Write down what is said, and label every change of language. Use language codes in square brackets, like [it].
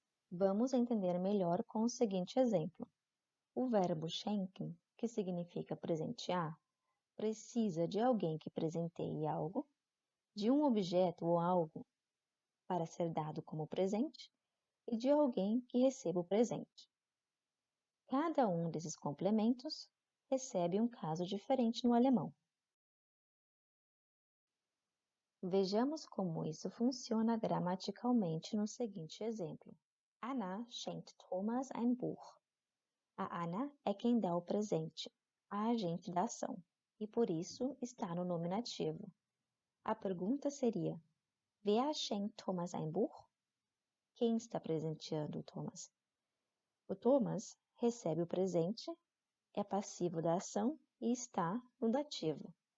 [pt] Vamos entender melhor com o seguinte exemplo. O verbo schenken, que significa presentear, precisa de alguém que presenteie algo, de um objeto ou algo para ser dado como presente e de alguém que receba o presente. Cada um desses complementos recebe um caso diferente no alemão. Vejamos como isso funciona gramaticalmente no seguinte exemplo. [de] Anna schenkt Thomas ein Buch. [pt] A Anna é quem dá o presente, a agente da ação, e por isso está no nominativo. A pergunta seria: [de] Wer schenkt Thomas ein Buch? [pt] Quem está presenteando o Thomas? O Thomas recebe o presente, é passivo da ação e está no dativo.